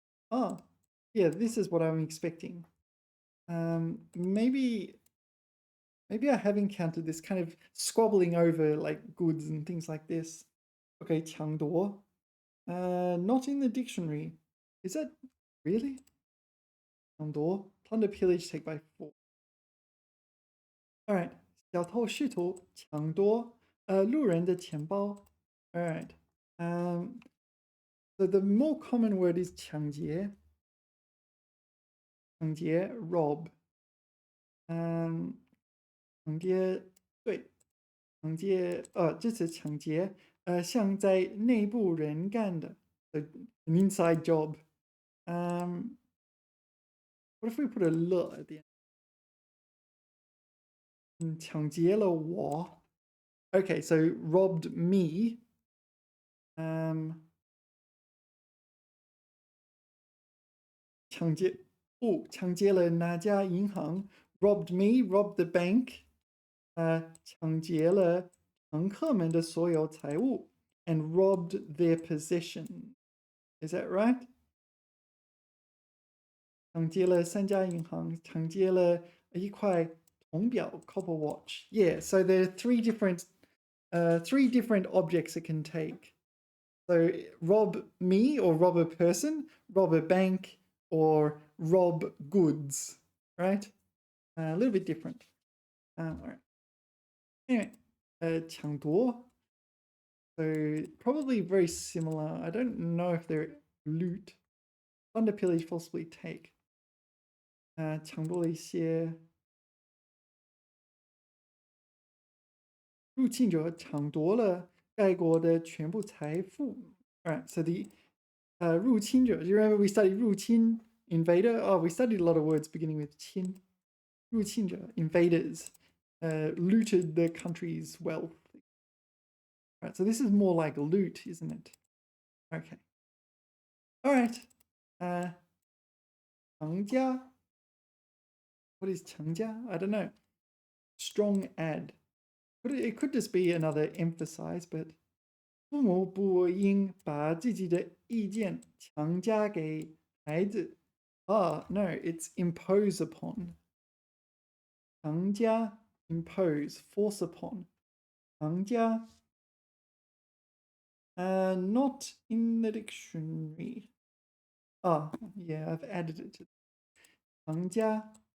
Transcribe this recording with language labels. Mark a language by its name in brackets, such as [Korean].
[English] Oh, yeah, this is what I'm expecting. Maybe I have encountered this kind of squabbling over like goods and things like this. Okay, 抢夺.Not in the dictionary. Is that really? 抢夺, plunder, pillage, take by force. All right, [Chinese] 小偷试图抢夺路人的钱包. [English] All right. So the more common word is 抢劫. 抢劫, rob. [Chinese] 抢劫，对，抢劫，这次抢劫，像在内部人干的， [English] an inside job. What if we put a 了 at the end? [Chinese] 抢劫了我。 [English] Okay, so robbed me. [Chinese] 抢劫，抢劫了哪家银行？ [English] Robbed me, robbed the bank. [Chinese] 抢劫了乘客们的所有财物 [English] and robbed their possession. Is that right? [Chinese] 抢劫了三家银行，抢劫了一块铜表 [English] copper watch. Yeah, so there are three different objects it can take. So rob me or rob a person, rob a bank, or rob goods, right? A little bit different. All right. Anyway, 抢夺.So probably very similar. I don't know if they're loot. Plunder, pillage, forcibly take. [Chinese] 抢夺了一些入侵者抢夺了该国的全部财富. [English] All right, so the 入侵者. Do you remember we studied 入侵, invader? Oh, we studied a lot of words beginning with 侵. 入侵者, invaders, looted the country's wealth. All right, so this is more like loot, isn't it? Okay. All right. 强加.What is 强加?I don't know. Strong add. It could just be another emphasize, but [Chinese] 父母不应把自己的意见强加给孩子. [English] No, it's impose upon. 强加, impose, force upon. 强加. Not in the dictionary. Yeah, I've added it to 强加.